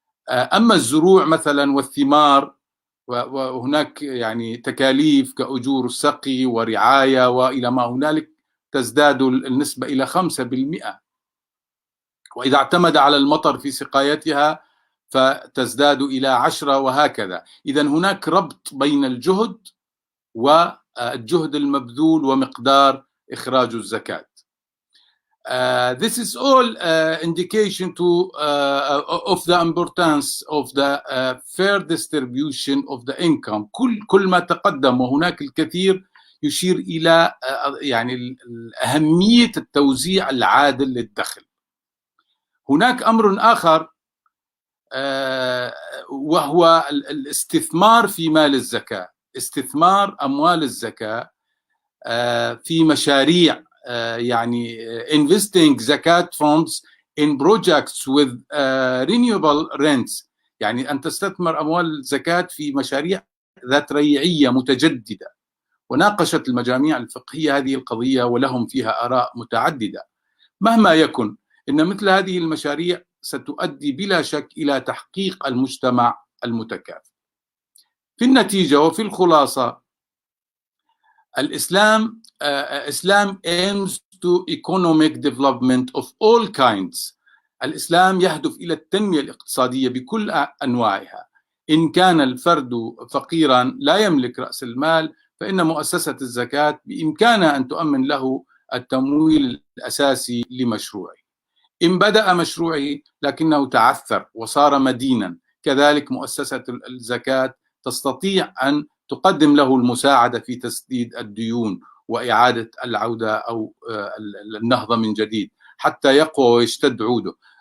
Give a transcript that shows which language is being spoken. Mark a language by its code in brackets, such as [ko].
[ar] أما الزروع مثلا والثمار، وهناك يعني تكاليف كأجور السقي ورعاية وإلى ما هنالك، تزداد النسبة إلى 5%. وإذا اعتمد على المطر في سقايتها فتزداد إلى 10 وهكذا. إذا هناك ربط بين الجهد والجهد المبذول ومقدار إخراج الزكاة. [en] This is all indication of the importance of the fair distribution of the income. [ar] كل ما تقدم وهناك الكثير يشير إلى يعني أهمية التوزيع العادل للدخل. هناك أمر آخر وهو الاستثمار في مال الزكاة، استثمار أموال الزكاة في مشاريع، يعني [en] investing zakat funds in projects with renewable rents، [ar] يعني أن تستثمر أموال الزكاة في مشاريع ذات ريعية متجددة. وناقشت المجاميع الفقهية هذه القضية ولهم فيها آراء متعددة. مهما يكن إن مثل هذه المشاريع ستؤدي بلا شك إلى تحقيق المجتمع المتكافئ. في النتيجة وفي الخلاصة، الإسلام [en] aims to economic development of all kinds. [ar] الإسلام يهدف إلى التنمية الاقتصادية بكل أنواعها. إن كان الفرد فقيرا لا يملك رأس المال، فإن مؤسسة الزكاة بإمكانها أن تؤمن له التمويل الأساسي لمشروعه. إن بدأ مشروعه لكنه تعثر وصار مدينا، كذلك مؤسسة الزكاة تستطيع أن تقدم له المساعدة في تسديد الديون وإعادة العودة أو النهضة من جديد حتى يقوى ويشتد عوده.